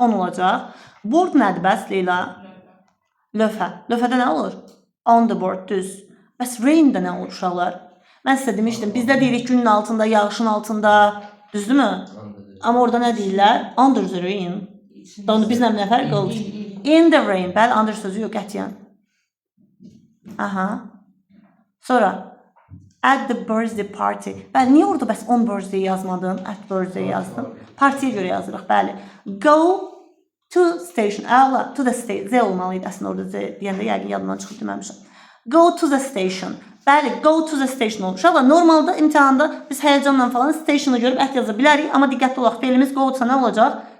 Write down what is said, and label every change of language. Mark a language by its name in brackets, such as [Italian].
[Azerbaijani] 10 olacaq. Board nədir bəs, Leyla? Lövhə. Lövhədə nə olur? [English] On the board, [Azerbaijani] düz. Bəs rain də nə olur uşaqlar? Mən sizə demişdim, bizdə deyirik günün altında, yağışın altında, düzdürmü? Amma orada nə deyirlər? [English] Under the rain. [Azerbaijani] Onu bizlə nə fərq olur? [English] In the rain. [Azerbaijani] Bəli, under sözü yox, qətiyyən. Aha. Sonra, [English] at the birthday party. [Azerbaijani] Bəli, niyə orada bəs on birthday yazmadın? At birthday yazdın. Partiyə görə yazırıq, bəli. [English] Go to station. Əla, to the station. [Azerbaijani] Z olmalıydı əslində orada Z deyəndə, yəqin yadımdan çıxıb deməmişəm. [English] Go to the station. [Azerbaijani] Bəli, [English] go to the station [Azerbaijani] olur. Uşaqlar, normalda imtihanda biz həyəcanla falan station'ı görüb ət yaza bilərik, amma diqqətli olaq, feilimiz go-sa nə olacaq?